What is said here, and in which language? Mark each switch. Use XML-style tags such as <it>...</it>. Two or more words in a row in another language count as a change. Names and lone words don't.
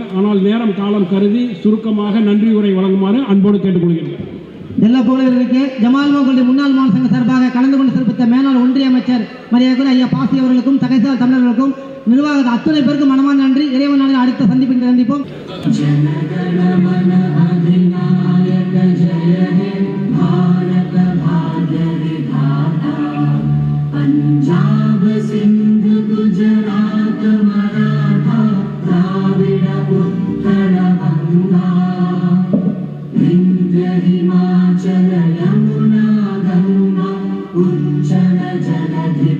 <ta>ஆனால் நேரம் காலம் கருதி சுருக்கமாக நன்றி உரை வழங்குமாறு அன்போடு கேட்டுக்கொள்கிறேன். எல்லா புகழர்களுக்கு ஜமால் மோகனுடைய முன்னாள் மாநில சங்க சார்பாக கலந்து கொண்டு சிறப்பித்த மேலாள் ஒன்றிய அமைச்சர் மரியாதைக்குரிய ஐயா பாசி அவர்களுக்கும் தகைசால் தமிழர்களுக்கும் நிர்வாகத்தை அத்துணை பேருக்கும் மனமார்ந்த நன்றி. இறைவன் நாளில் அடுத்த சந்திப்பில் சந்திப்போம்.</ta> <bn>পঞ্জাব সিন্ধ গুজরাট মরাঠা দ্রাবিড় উত্তর বঙ্গ বিন্ধ্য হিমাচল যমুনা গঙ্গা উচ্ছল জলধি</bn>